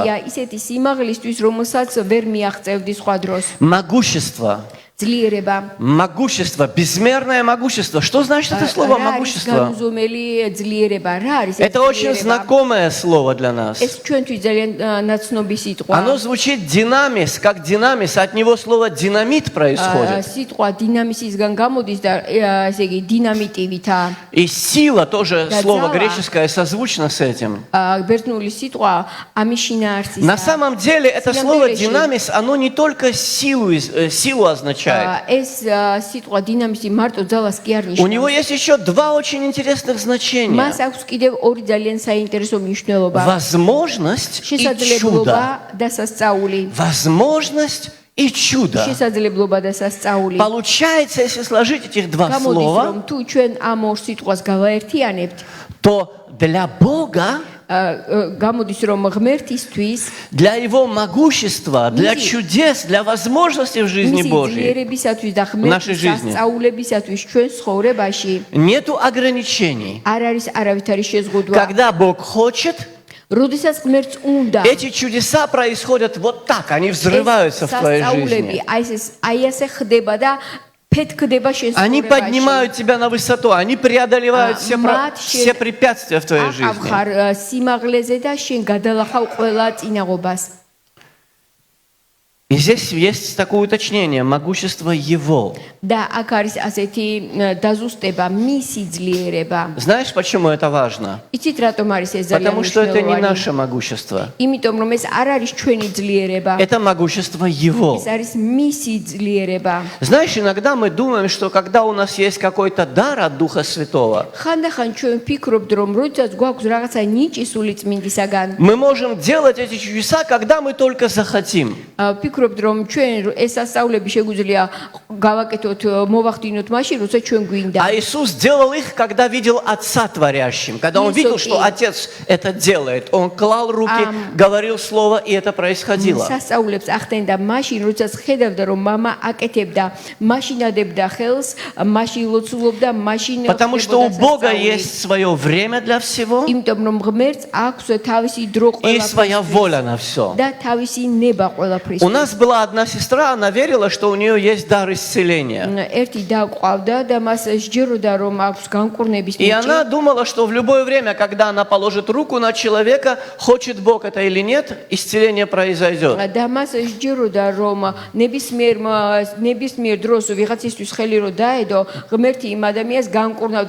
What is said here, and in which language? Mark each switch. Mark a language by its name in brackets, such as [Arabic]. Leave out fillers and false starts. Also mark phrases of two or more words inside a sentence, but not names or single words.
[Georgian] ისეთი სიმაღლისთვის, რომელსაც ვერ მიაღწევდი სხვა დროს. [Russian] Могущество. [Georgian] ძლიერება. [Russian] Могущество, безмерное могущество. Что значит это слово могущество? [Georgian] განუზომელი ძლიერება. რა არის ეს [Russian] Это очень [Georgian] ძლიერება? [Russian] знакомое слово для нас. [Georgian] ეს ჩვენთვის ძალიან ნაცნობი სიტყვა. [Russian] Оно звучит динамис, как динамис, от него слово динамит происходит. [Georgian] სიტყვა დინამისისგან გამოდის და ესე იგი დინამიტივითა. [Russian] И сила тоже Да, слово зала. греческое созвучно с этим. [Georgian] ბერძნული ситყვა ამის შინაარსის. [Russian] На самом деле это слово [Georgian] Синამდვილეში, [Russian] динамис, оно не только силу означает. [Georgian] ეს სიტყვა დინამისი მარტო ძალას კი არ [Russian] У него [Georgian] ნიშნავს. [Russian] есть еще два очень интересных значения. [Georgian] მას აქვს კიდევ ორი ძალიან საინტერესო მნიშვნელობა. [Russian] Возможность и [Georgian] შესაძლებლობა [Russian] чудо. [Georgian] და სასწაული. [Russian] Возможность и чудо. [Georgian] შესაძლებლობა და სასწაული. [Russian] Получается, если сложить этих два [Georgian] გამოდის [Russian] слова, [Georgian] რომ თუ ჩვენ ამ ორ სიტყვას გავაერთიანებთ, [Russian] то для Бога, [Georgian] გამოდის რომ ღმერთისთვის [Russian] для Его могущества, для чудес, для возможностей в жизни [Georgian] მისი [Russian] Божьей [Georgian] ძლიერებისათვის და [Russian] нашей [Georgian] ღმერთის [Russian] жизни [Georgian] სასწაულებისათვის ჩვენ ცხოვრებაში [Russian] нету ограничений. [Georgian] არ არის არავითარი შეზღუდვა. [Russian] Когда Бог хочет, [Georgian] როდესაც ღმერთს უნდა [Russian] эти чудеса происходят вот так, они взрываются в твоей жизни. [Georgian] აი ასე ხდება და ფეთქდება შენ [Russian] Они [Georgian] ცხოვრებაში. [Russian] поднимают тебя на высоту, они преодолевают все препятствия в твоей жизни. [Georgian] ახარ სიმაღლეზე და შენ გადალახავ ყველა წინაღობას. [Russian] И здесь есть такое уточнение, могущество Его. [Georgian] და აქ არის ასეთი დაზუსტება მისი ძლიერება. [Russian] Знаешь, почему это важно? [Georgian] იცით რატომ არის ეს ძალიან [Russian] Потому что это не [Georgian] მნიშვნელოვანი? [Russian] наше могущество. [Georgian] იმიტომ რომ ეს არ არის ჩვენი ძლიერება. [Russian] Это могущество Его. [Georgian] ეს არის მისი ძლიერება. [Russian] Знаешь, иногда мы думаем, что когда у нас есть какой-то дар от Духа Святого, [Georgian] ხანდახან ჩვენ ვფიქრობთ რომ როდესაც გვაქვს რაღაცა ნიჭი სული წმინდისაგან, [Russian] мы можем делать эти чудеса, когда мы только захотим. [Georgian] ვფიქრობთ ვფიქრობთ რომ ჩვენ ეს სასწაულები შეგვიძლია გავაკეთოთ მოვახდინოთ მაშინ როცა ჩვენ გვინდა. [Russian] А Иисус делал их, когда видел Отца творящим. Когда Он видел, что Отец это делает. Он клал руки, говорил слово, и это происходило. [Georgian] სასწაულებს ახდენდა მაშინ როდესაც ხედავდა რომ мама აკეთებდა, მაშინ ადებდა ხელს, მაშინ ლოცულობდა, მაშინ [Russian] Потому что у Бога есть свое время для всего [Georgian] იმიტომ რომ ღმერთს აქვს თავისი დრო [Russian] и своя [Georgian] ყველაფერს [Russian] воля на все. [Georgian] და თავისი ნება ყველაფრის. [Russian] У нас была одна сестра, она верила, что у нее есть дар исцеления. [Georgian] ერთი და ყავდა და მას სჯეროდა რომ აქვს განკურნების [Russian] И [Georgian] ნიჭი. [Russian] она думала, что в любое время, когда она положит руку на человека, хочет Бог это или нет, исцеление произойдет. [Georgian] და მას სჯეროდა რომ ნებისმიერ დროს ვიღაცისთვის ხელი რო დაედო, ღმერთი იმ ადამიანს განკურნავდა.